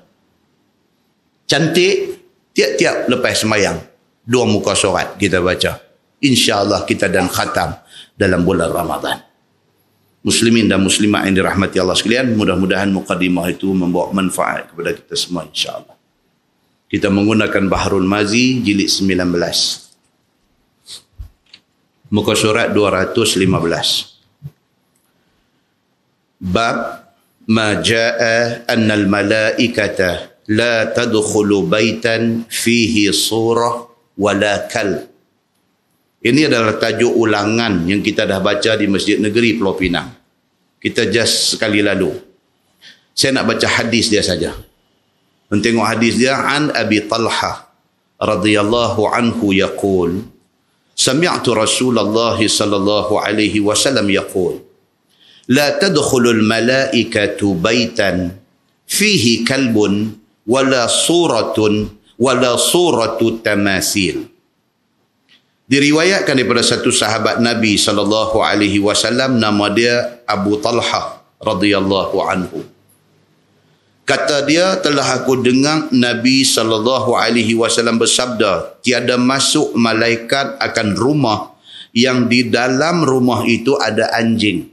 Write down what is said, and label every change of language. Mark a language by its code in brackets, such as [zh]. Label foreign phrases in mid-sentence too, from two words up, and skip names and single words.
[ms] Cantik, tiap-tiap lepas semayang 2 muka surat kita baca. InsyaAllah kita dan khatam dalam bulan Ramadan. Muslimin dan muslimat yang dirahmati Allah sekalian, mudah-mudahan mukadimah itu membawa manfaat kepada kita semua insya-Allah. Kita menggunakan Bahrul Mazi jilid 19. Muka surat 215. [ar] باب ما جاء أن الملائكة لا تدخل بيتا فيه صورة ولا كال. [ms] Ini adalah tajuk ulangan yang kita dah baca di Masjid Negeri Pulau Pinang. Kita just sekali lalu. Saya nak baca hadis dia saja. Tengok hadis dia. [ar] عن أبي طلحة رضي الله عنه يقول سمعت رسول الله صلى الله عليه وسلم يقول لا تدخل الملائكة بيتا فيه كلب ولا صورة ولا صورة تماثيل. [ms] Diriwayatkan daripada satu sahabat Nabi SAW, nama dia Abu Talha [ar] رضي الله عنه. [ms] Kata dia, telah aku dengar Nabi SAW bersabda, tiada masuk malaikat akan rumah yang di dalam rumah itu ada anjing.